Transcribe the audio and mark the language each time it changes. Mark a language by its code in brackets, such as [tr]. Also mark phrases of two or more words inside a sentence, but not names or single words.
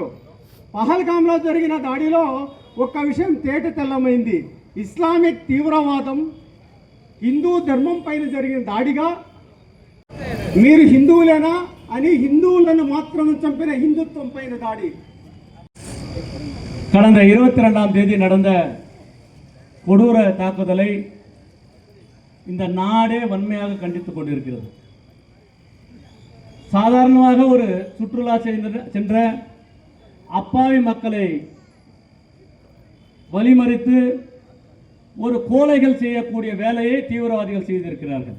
[te] పహల్గాంలో జరిగిన దాడిలో ఒక్క విషయం తేట తెల్లమైంది. ఇస్లామిక్ తీవ్రవాదం హిందూ ధర్మం పైన జరిగిన దాడిగా మీరు హిందువులేనా అని హిందువులను మాత్రం చంపిన హిందుత్వం పైన దాడి. [ta] கடந்த 22ஆம் தேதி நடந்த கொடூர தாக்குதலை இந்த நாடே வன்மையாக கண்டித்துக் கொண்டிருக்கிறது. சாதாரணமாக ஒரு சுற்றுலா சென்ற அப்பாவி மக்களை வழிமறித்து ஒரு கோலைகள் செய்யக்கூடிய வேலையை தீவிரவாதிகள் செய்திருக்கிறார்கள்.